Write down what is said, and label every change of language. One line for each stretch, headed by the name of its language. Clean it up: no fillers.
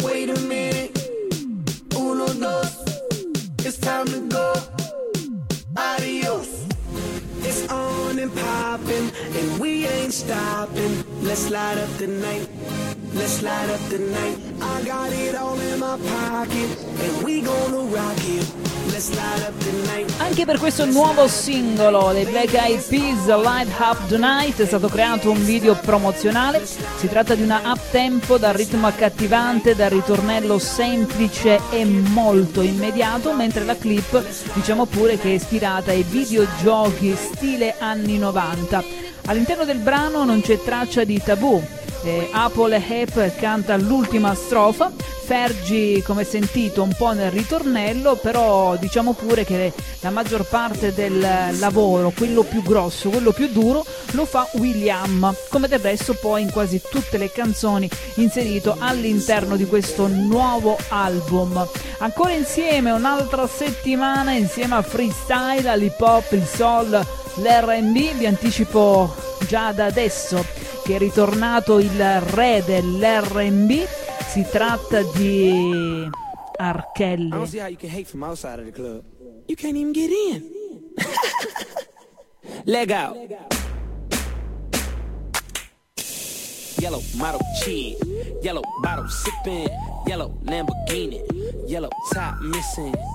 English: Wait a minute,
Spanish: uno, dos,
English: it's time to go, adios. It's on and popping, and we ain't stopping. Let's light up the night, let's light up the night. I got it all in my pocket, and we gonna rock it.
Italian: Anche per questo nuovo singolo dei Black Eyed Peas, Light Up The Night, è stato creato un video promozionale. Si tratta di una up-tempo dal ritmo accattivante, dal ritornello semplice e molto immediato, mentre la clip, diciamo pure che è ispirata ai videogiochi stile anni 90. All'interno del brano non c'è traccia di tabù. Apple Hep canta l'ultima strofa, Fergie, come sentito, un po' nel ritornello, però diciamo pure che la maggior parte del lavoro, quello più grosso, quello più duro, lo fa William, come del resto poi in quasi tutte le canzoni inserito all'interno di questo nuovo album. Ancora insieme un'altra settimana insieme a Freestyle, all'hip hop, il soul, l'R&B. Vi anticipo già da adesso che è ritornato il re dell'R&B, si tratta di R. Kelly.
English: I don't see how you can hate from outside of the club. You can't even get in. Leg out. Yellow model chin, yellow bottle sipping, yellow Lamborghini, yellow top missing.